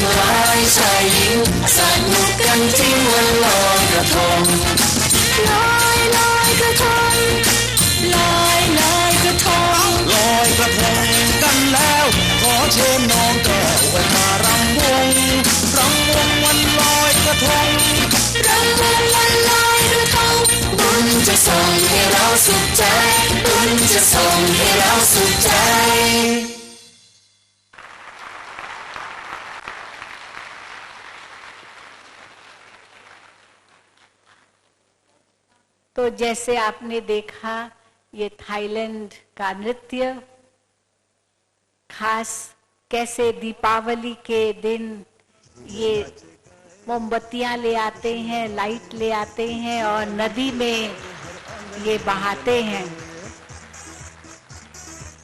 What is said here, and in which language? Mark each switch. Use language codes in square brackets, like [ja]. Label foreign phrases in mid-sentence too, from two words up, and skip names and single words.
[th] หลายชายหญิงสนุกกันจริงวันลอยกระทงลอยลอยกระทงลอยลอยกระทงลอยกระทงกันแล้วขอเชิญน้องแก้วออกมารำวงวันลอยกระทงรำวงวันลอยกระทงบุญจะส่งให้เราสุขใจบุญจะส่งให้เราสุขใจ [hi] तो जैसे आपने देखा ये थाईलैंड का नृत्य खास कैसे दीपावली के दिन ये मोमबत्तियां ले आते हैं, लाइट ले आते हैं और नदी में ये बहाते हैं।